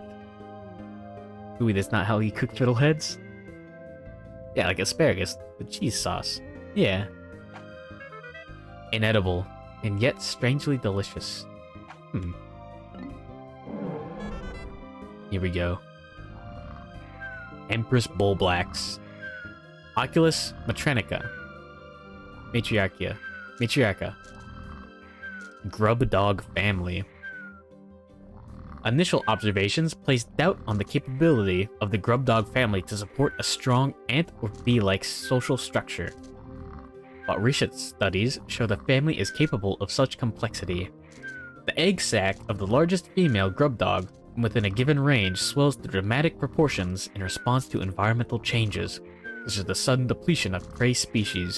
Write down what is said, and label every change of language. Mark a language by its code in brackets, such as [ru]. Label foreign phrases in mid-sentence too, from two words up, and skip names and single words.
[en] Ooh, that's not how he cooked fiddleheads? Yeah, like asparagus with cheese sauce. Yeah. Inedible, and yet strangely delicious. Here we go. Empress Bullblacks. Oculus Matrinica. Matriarcha. Grub Dog Family. Initial observations placed doubt on the capability of the Grub Dog family to support a strong ant or bee-like social structure. But recent studies show the family is capable of such complexity. The egg sac of the largest female grub dog within a given range swells to dramatic proportions in response to environmental changes, such as the sudden depletion of prey species.